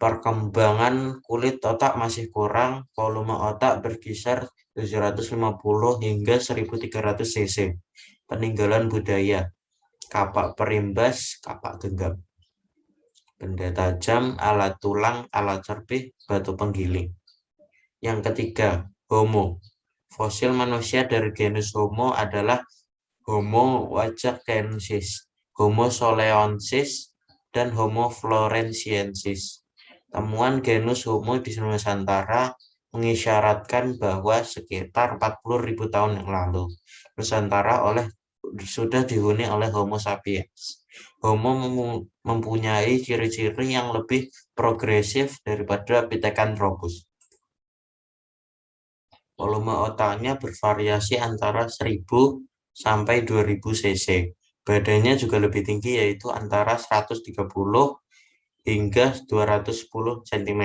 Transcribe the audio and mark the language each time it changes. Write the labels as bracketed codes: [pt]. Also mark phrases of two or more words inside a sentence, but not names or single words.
[id] Perkembangan kulit otak masih kurang, volume otak berkisar 750 hingga 1300 cc. Peninggalan budaya, kapak perimbas, kapak genggam, benda tajam, alat tulang, alat cerpih, batu penggiling. Yang ketiga, Homo. Fosil manusia dari genus Homo adalah Homo wajakensis, Homo soleensis, dan Homo floresiensis. Temuan genus Homo di Nusantara mengisyaratkan bahwa sekitar 40.000 tahun yang lalu, Nusantara sudah dihuni oleh Homo sapiens. Homo mempunyai ciri-ciri yang lebih progresif daripada Pithecanthropus. Volume otaknya bervariasi antara 1000 sampai 2000 cc. Badannya juga lebih tinggi, yaitu antara 130 hingga 210 cm.